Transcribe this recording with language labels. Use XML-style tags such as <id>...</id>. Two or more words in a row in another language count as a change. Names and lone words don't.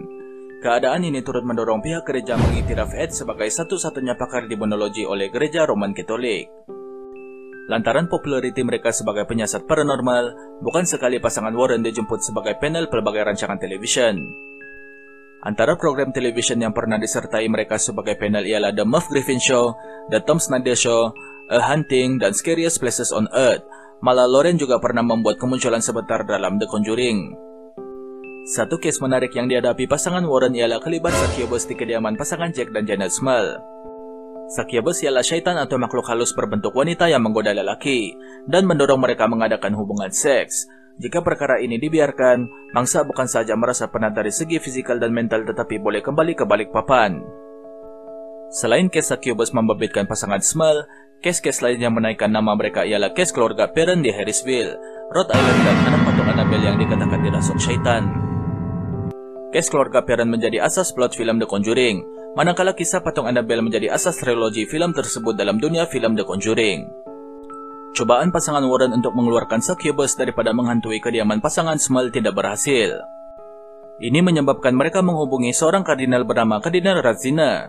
<ms>Keadaan ini turut mendorong pihak gereja mengiktiraf Ed sebagai satu-satunya pakar demonologi oleh gereja Roman Katolik. Lantaran populariti mereka sebagai penyiasat paranormal, bukan sekali pasangan Warren dijemput sebagai panel pelbagai rancangan televisyen. Antara program televisyen yang pernah disertai mereka sebagai panel ialah The Merv Griffin Show, The Tom Snyder Show, A Hunting, dan Scariest Places on Earth. Malah Lorraine juga pernah membuat kemunculan sebentar dalam The Conjuring. Satu case menarik yang dihadapi pasangan Warren ialah kelibat Succubus di kediaman pasangan Jack dan Janet Small. Succubus ialah syaitan atau makhluk halus berbentuk wanita yang menggoda lelaki dan mendorong mereka mengadakan hubungan seks. Jika perkara ini dibiarkan, mangsa bukan saja merasa penat dari segi fisikal dan mental tetapi boleh kembali ke balik papan. Selain case Succubus membabitkan pasangan Small, Kes-kes lain yang menaikkan nama mereka ialah kes keluarga Perron di Harrisville, Rhode Island dan anak patung Annabelle yang dikatakan dirasuk syaitan. Kes keluarga Perron menjadi asas plot film The Conjuring, manakala kisah patung Annabelle menjadi asas trilogi film tersebut dalam dunia film The Conjuring. Cobaan pasangan Warren untuk mengeluarkan succubus daripada menghantui kediaman pasangan Small tidak berhasil. Ini menyebabkan mereka menghubungi seorang kardinal bernama Kardinal Ratzina.</ms>